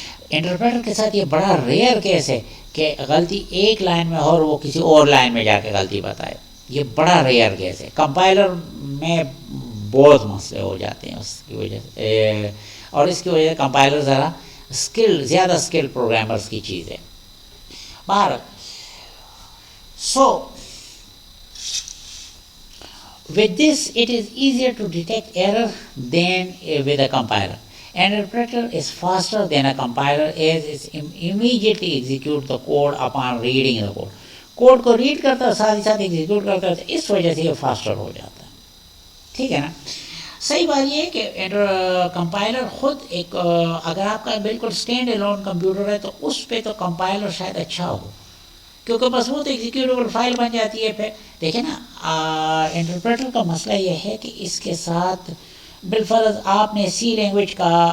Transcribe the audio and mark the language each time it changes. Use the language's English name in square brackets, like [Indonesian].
[Urdu] Interpreter کے ساتھ یہ بڑا ریئر کیس ہے کہ غلطی ایک لائن میں اور وہ کسی اور لائن میں جا کے غلطی بتائے. یہ بڑا ریئر کیس ہے. کمپائلر میں بہت مسئلے ہو جاتے ہیں اس کی وجہ سے، اور اس کی وجہ سے کمپائلر ذرا زیادہ اسکل پروگرامرز کی چیز ہے. [English] باہر with this it is easier to detect error than with a compiler. Interpreter is faster than a compiler as it immediately execute the code upon reading the code. [Urdu] Code کو red کرتا ہے ساتھ ہی ساتھ execute کرتا ہے، اس وجہ سے یہ فاسٹر ہو جاتا ہے. ٹھیک ہے نا. صحیح بات یہ ہے کہ کمپائلر خود ایک، اگر آپ کا بالکل اسٹینڈ الون کمپیوٹر ہے تو اس پہ تو کمپائلر شاید اچھا ہو، کیونکہ بس وہ تو ایگزیکیوٹیبل فائل بن جاتی ہے. پھر دیکھیں نا، انٹرپریٹر کا مسئلہ یہ ہے کہ اس کے ساتھ بالفرض آپ نے سی لینگویج کا